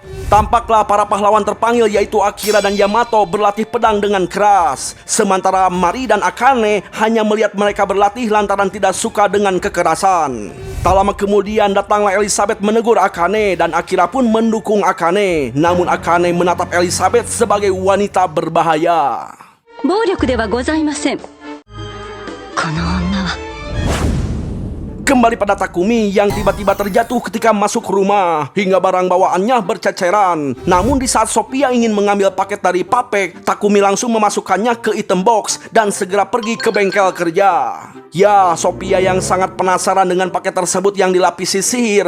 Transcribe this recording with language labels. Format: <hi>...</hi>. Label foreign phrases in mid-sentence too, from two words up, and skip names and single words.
<id>Tampaklah para pahlawan terpanggil yaitu Akira dan Yamato berlatih pedang dengan keras. Sementara Mari dan Akane hanya melihat mereka berlatih lantaran tidak suka dengan kekerasan. Tak lama kemudian datanglah Elizabeth menegur Akane dan Akira pun mendukung Akane. Namun Akane menatap Elizabeth sebagai wanita berbahaya.</id> <ja>暴力ではございません。この女は</ja> <id>Kembali pada Takumi yang tiba-tiba terjatuh ketika masuk rumah hingga barang bawaannya berceceran. Namun di saat Sophia ingin mengambil paket dari Papek, Takumi langsung memasukkannya ke</id> <en>item box</en> <id>dan segera pergi ke bengkel kerja. Ya, Sophia yang sangat penasaran dengan paket tersebut yang dilapisi sihir.</id>